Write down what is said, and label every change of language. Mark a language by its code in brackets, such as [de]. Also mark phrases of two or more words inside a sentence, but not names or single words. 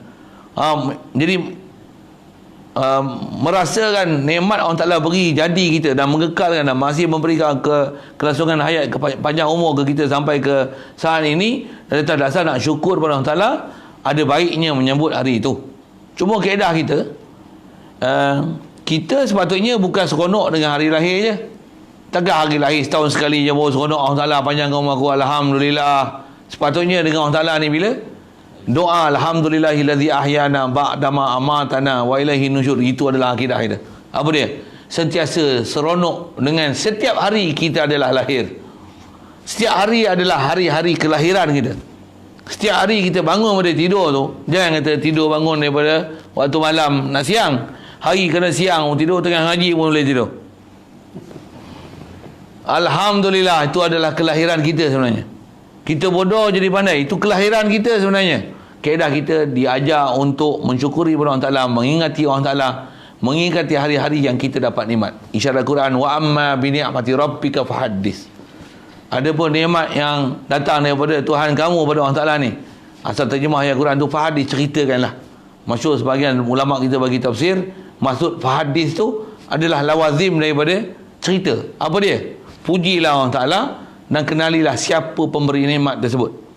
[ms] Jadi merasakan nikmat Allah Ta'ala beri jadi kita dan mengekalkan dan masih memberikan kelangsungan hayat, panjang umur ke kita sampai ke saat ini, dan atas dasar nak syukur pada Allah Ta'ala, ada baiknya menyambut hari itu. Cuma kaedah kita, kita sepatutnya bukan seronok dengan hari lahir je. Takkan hari lahir setahun sekali je baru seronok Allah Ta'ala panjangkan umur aku, Alhamdulillah. Sepatutnya dengan Allah Ta'ala ni bila doa [ar] الحمد لله الذي أحيانا بعد ما أماتنا وإليه النشور, [ms] itu adalah akidah kita. Apa dia? Sentiasa seronok dengan setiap hari kita adalah lahir. Setiap hari adalah hari-hari kelahiran kita. Setiap hari kita bangun pada tidur tu, jangan kata tidur bangun daripada waktu malam nak siang. Hari kena siang tidur, tengah ngaji pun boleh tidur. Alhamdulillah, itu adalah kelahiran kita sebenarnya. Kita bodoh jadi pandai, itu kelahiran kita sebenarnya. Kaedah kita diajar untuk mensyukuri pada Allah Ta'ala, mengingati Allah Ta'ala, mengingati hari-hari yang kita dapat nikmat. Isyarat Quran, [ar] وأما بنعمة ربك فحدث. [ms] Ada pun nikmat yang datang daripada Tuhan kamu pada Allah Ta'ala ni, asal terjemah ayat Quran tu fahaddis, ceritakanlah. Masyhur sebahagian ulama kita bagi tafsir, maksud fahaddis tu adalah lawazim daripada cerita. Apa dia? Pujilah Allah Ta'ala dan kenalilah siapa pemberi nikmat tersebut.